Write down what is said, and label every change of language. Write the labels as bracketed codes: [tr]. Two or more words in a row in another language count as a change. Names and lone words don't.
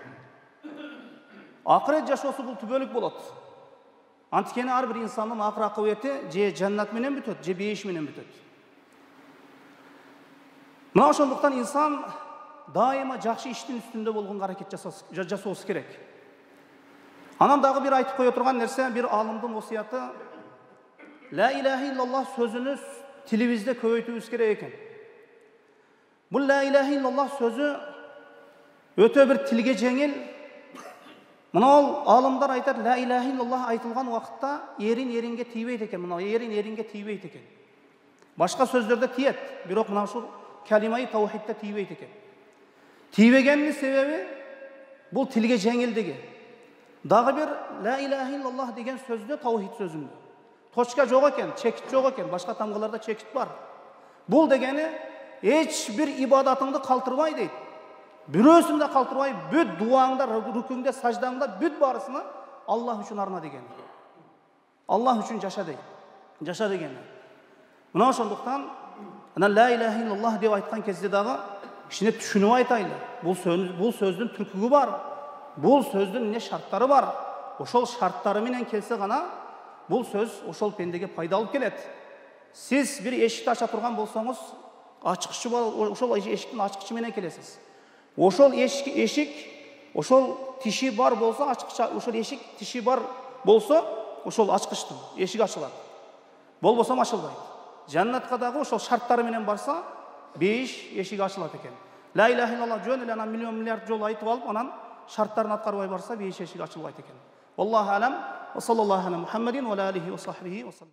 [ky] Акырет жашоосу бул түбөлүк болот. Анткени ар бир инсандын акыр акыбети же жаннат менен бүтөт, же бейиш менен бүтөт. Мына ошондуктан инсан дайыма жакшы иштин үстүндө болгонго аракет жасоосу керек. Анан дагы бир айтып кое турган нерсе, бир алымдын осуяты, [ar] لا إله إلا الله [ky] сөзүнү тилибизде көбөйтүүбүз керек экен. Бул [ar] لا إله إلا الله [ky] сөзү өтө бир тилге жеңил. Мына ол алымдар айтат, [ar] لا إله إلا الله [ky] айтылган убакытта эрин-эринге тийбейт экен. Мына эрин-эринге тийбейт экен. Башка сөздөрдө тиет, бирок мына ушул калимаи таухидте тийбейт экен. Тийбегенин себеби бул тилге жеңилдиги. Дагы бир [ar] لا إله إلا الله [ky] деген сөздө, таухид сөзүндө точка жок экен, чекит жок экен, башка тамгаларда чекит бар. Бул дегени эч бир ибадатыңды калтырбай дейт. Бирөөсүндө калтырбай, бүт дуаңда, рүкүңдө, саждаңда бүт барысына Аллах үчүн арна деген. Аллах үчүн жаша дейт. Жаша деген. Мына ошондуктан ана [ar] لا إله إلا الله [ky] деп айткан кезде дагы кичине түшүнүп айтайлы. Бул сөздүн түркүгү бар. Бул сөздүн эмне шарттары бар. Ошол шарттары менен келсе гана бул сөз ошол пендеге пайда алып келет. Сиз бир эшикти ача турган болсоңуз, ачкычы ошол эшиктин ачкычы менен келесиз. Ошол эшик, ошол тиши бар болсо, ачкыча, ошол эшик тиши бар болсо, ошол ачкычтын эшиги ачылат. Болбосо ачылбайт. Жаннатка дагы ошол шарттары менен барса, 5 эшиги ачылат экен. [ar] لا إله إلا الله [ky] жөн эле анан миллион миллиард жолу айтып алып, анан шарттарын аткарбай барса, 5 эшиги ачылбайт экен. [ar] الله أعلم. وصلى الله على محمد وعليه وصحبه وسلم.